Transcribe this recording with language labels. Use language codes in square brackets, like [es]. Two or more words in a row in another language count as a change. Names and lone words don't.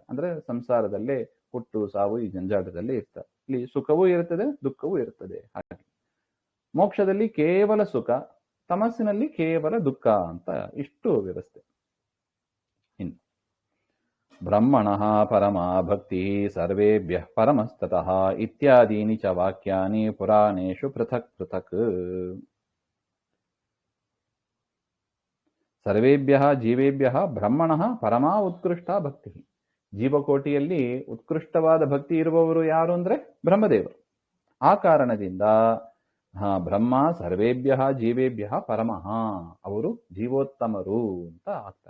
[kn] ಅಂದ್ರೆ ಸಂಸಾರದಲ್ಲೇ ಹುಟ್ಟು ಸಾವು ಈ ಜಂಜಾಟದಲ್ಲೇ ಇರ್ತಾರೆ. ಇಲ್ಲಿ ಸುಖವೂ ಇರುತ್ತದೆ, ದುಃಖವೂ ಇರುತ್ತದೆ. ಹಾಗೆ ಮೋಕ್ಷದಲ್ಲಿ ಕೇವಲ ಸುಖ, ತಮಸ್ಸಿನಲ್ಲಿ ಕೇವಲ ದುಃಖ ಅಂತ ಇಷ್ಟು ವ್ಯವಸ್ಥೆ. [sa] ಇನ್ನು ಬ್ರಹ್ಮಣಃ ಪರಮಾ ಭಕ್ತಿ ಸರ್ವೇಭ್ಯಃ ಪರಮಸ್ತತಃ ಇತ್ಯಾದೀನಿ ಚ ವಾಕ್ಯಾನಿ ಪುರಾಣೇಷು ಪೃಥಕ್ ಪೃಥಕ್. ಸರ್ವೇಭ್ಯಃ ಜೀವೇಭ್ಯಃ ಬ್ರಹ್ಮಣಃ ಪರಮಾ ಉತ್ಕೃಷ್ಟ ಭಕ್ತಿ. [kn] ಜೀವಕೋಟಿಯಲ್ಲಿ ಉತ್ಕೃಷ್ಟವಾದ ಭಕ್ತಿ ಇರುವವರು ಯಾರು ಅಂದ್ರೆ ಬ್ರಹ್ಮದೇವರು. ಆ ಕಾರಣದಿಂದ [sa] ಬ್ರಹ್ಮ ಸರ್ವೇಭ್ಯಃ ಜೀವೇಭ್ಯಃ ಪರಮಃ, [kn] ಅವರು ಜೀವೋತ್ತಮರು ಅಂತ ಆಗ್ತಾರೆ.